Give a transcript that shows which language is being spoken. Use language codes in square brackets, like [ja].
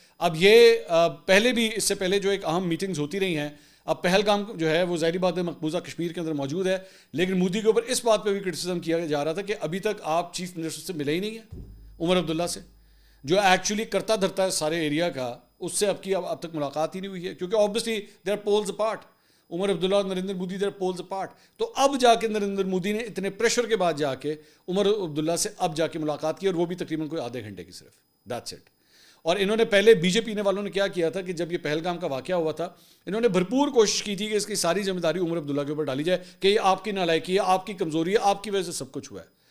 [ur] اب یہ پہلے بھی, اس سے پہلے جو ایک اہم میٹنگز ہوتی رہی ہیں. اب پہلگام جو ہے وہ ظاہری بات ہے مقبوضہ کشمیر کے اندر موجود ہے, لیکن مودی کے اوپر اس بات پہ بھی کرٹیسزم کیا جا رہا تھا کہ ابھی تک آپ چیف منسٹر سے ملے ہی نہیں ہیں, عمر عبداللہ سے, جو ایکچولی کرتا دھرتا ہے سارے ایریا کا, اس سے اب تک ملاقات ہی نہیں ہوئی ہے. [en] کیونکہ obviously they are poles apart. Omar Abdullah اور Narendra Modi they are poles apart. [ur] تو اب جا کے نریندر مودی نے اتنے پریشر کے بعد جا کے عمر عبداللہ سے اب جا کے ملاقات کی, اور وہ بھی تقریباً کوئی آدھے گھنٹے کی صرف. [en] That's it. [ur] اور انہوں نے پہلے بی جے پی نے والوں نے کیا کیا تھا کہ جب یہ پہلگام کا واقعہ ہوا تھا انہوں نے بھرپور کوشش کی تھی کہ اس کی ساری ذمہ داری عمر عبداللہ کے اوپر ڈالی جائے کہ یہ آپ کی نالائکی ہے, آپ کی کمزوری ہے, آپ کی وجہ سے سب کچھ ہوا ہے.